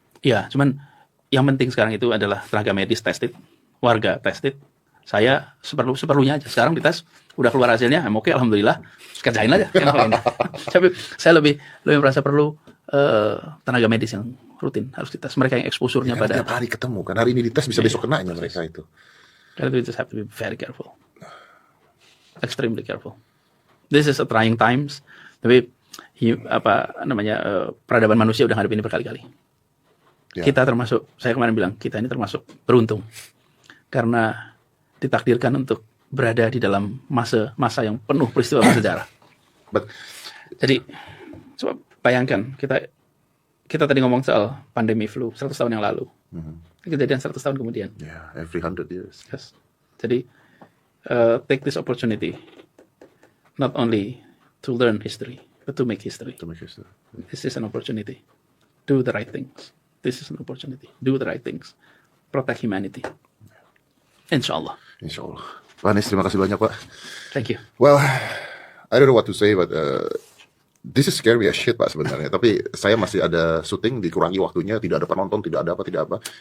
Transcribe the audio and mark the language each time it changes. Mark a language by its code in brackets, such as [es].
[id] Iya, cuman yang penting sekarang itu adalah tenaga medis [en] tested, [id] warga tested. Saya seperlunya aja. Sekarang dites, udah keluar hasilnya, oke, alhamdulillah, kerjain aja. Tapi saya lebih merasa perlu tenaga medis yang rutin harus dites. Mereka yang exposure-nya pada tiap hari ketemu kan, hari ini dites bisa besok kenanya mereka itu. [en] Karena we just have to be very careful, extremely careful. This is a trying times. [id] Tapi peradaban manusia udah ngadepin ini berkali-kali. Kita termasuk, saya kemarin bilang, kita ini termasuk beruntung karena ditakdirkan untuk berada di dalam masa yang penuh peristiwa bersejarah. Jadi coba bayangkan, kita tadi ngomong soal pandemi flu 100 tahun yang lalu. Kejadian 100 tahun kemudian. [en] Every 100 years. Yes. [id] Jadi [en] take this opportunity not only to learn history, but to make history. This is an opportunity. Do the right things. This is an opportunity. Do the right things. Protect humanity. Insyaallah. [id] Pak Anies, terima kasih banyak, Pak. [en] Thank you. Well, I don't know what to say, but this is scary as shit, Pak, [id] sebenarnya. Tapi saya masih ada syuting, dikurangi waktunya, tidak ada penonton, tidak ada apa.